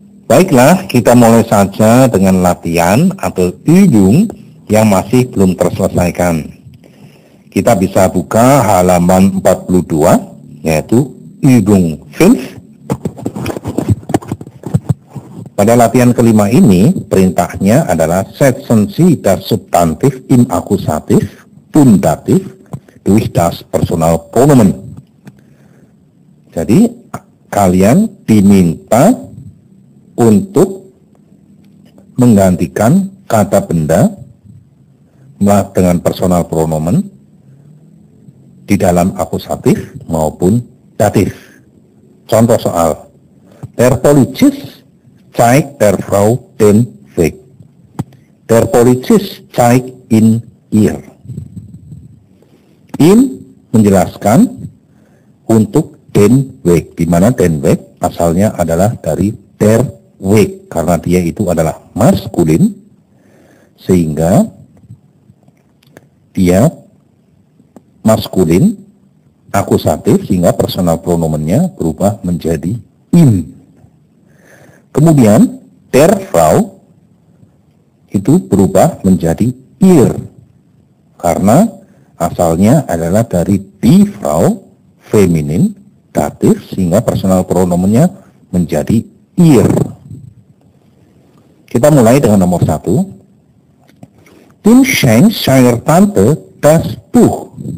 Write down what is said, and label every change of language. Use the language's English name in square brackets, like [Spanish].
[Indonesian] Baiklah, kita mulai saja dengan latihan atau Übung yang masih belum terselesaikan. Kita bisa buka halaman 42, yaitu Übung 5. Pada latihan kelima ini, perintahnya adalah [German] setzen Sie das Substantiv im Akkusativ und Dativ durch das Personalpronomen. [Indonesian] Jadi, kalian diminta untuk menggantikan kata benda dengan personal pronomen di dalam akusatif maupun datif. Contoh soal. [German] Der Polizist zeigt der Frau den Weg. Der Polizist zeigt in ihr. [Indonesian] In menjelaskan untuk den Weg, di mana den Weg asalnya adalah dari der Weg, karena dia itu adalah maskulin, sehingga dia maskulin, akusatif, sehingga personal pronomennya berubah menjadi in. Kemudian der Frau itu berubah menjadi ihr, karena asalnya adalah dari die Frau, feminin, datif, sehingga personal pronomennya menjadi ihr. Kita mulai dengan nomor 1. [German] Tim schenkt seiner Tante das Buch.